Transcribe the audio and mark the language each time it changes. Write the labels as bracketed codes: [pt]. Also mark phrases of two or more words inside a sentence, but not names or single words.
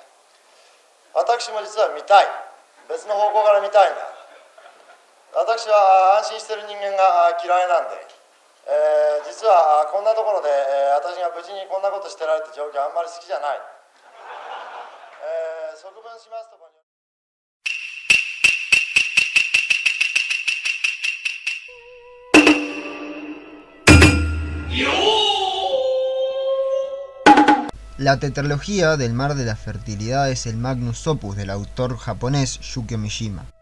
[ja] 私も実は見たい。別の方向から見たいんだ。私は安心している人間が嫌いなんで、実はこんなところで、私が無事にこんなことしてられる状況あんまり好きじゃない。側分しますとこに。 [es] La tetralogía del Mar de la Fertilidad es el [la] magnus opus [es] del autor japonés Yukio Mishima.